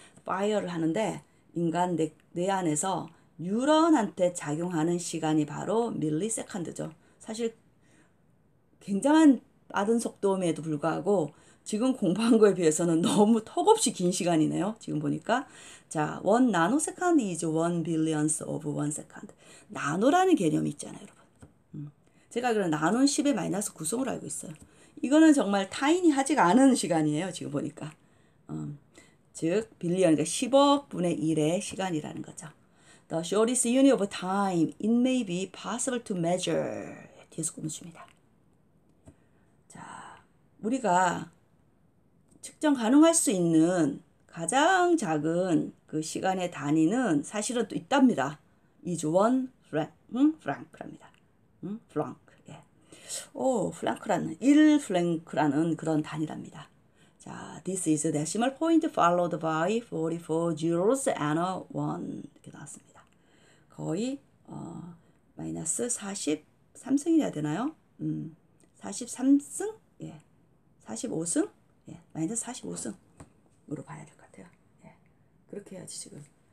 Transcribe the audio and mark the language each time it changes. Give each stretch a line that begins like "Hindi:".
Korean: fire를 하는데 인간 뇌 안에서 뉴런한테 작용하는 시간이 바로 밀리세컨드죠. 사실 굉장한 빠른 속도임에도 불구하고 지금 공부한 거에 비해서는 너무 턱없이 긴 시간이네요. 지금 보니까.
English: 자, 1 nanosecond is 1 billionth of 1 second.
Korean: 나노라는 개념이 있잖아요, 여러분. 제가 그런 나노는 10의 마이너스 9승으로 알고 있어요. 이거는 정말 타이니하지가 않은 시간이에요. 지금 보니까. 즉 빌리언, 그러니까 10억 분의 1의 시간이라는 거죠.
English: The shortest unit of time it may be possible to measure.
Korean: 뒤에서 꾸며줍니다. 자, 우리가 측정 가능할 수 있는 가장 작은 그 시간의 단위는 사실은 또 있답니다.
English: is 1 Planck랍니다.
Korean: 플랑크. 예. 오, 플랑크라는 1 플랭크라는 그런 단위랍니다.
English: 자, this is decimal point followed by 44 zeros and a 1
Korean: 이렇게 나왔습니다. 거의 마이너스 43승이어야 되나요? 43승? 예. 45승? 예. 마이너스 45승으로 봐야 될 것 같아요. 예. 그렇게 해야지 지금.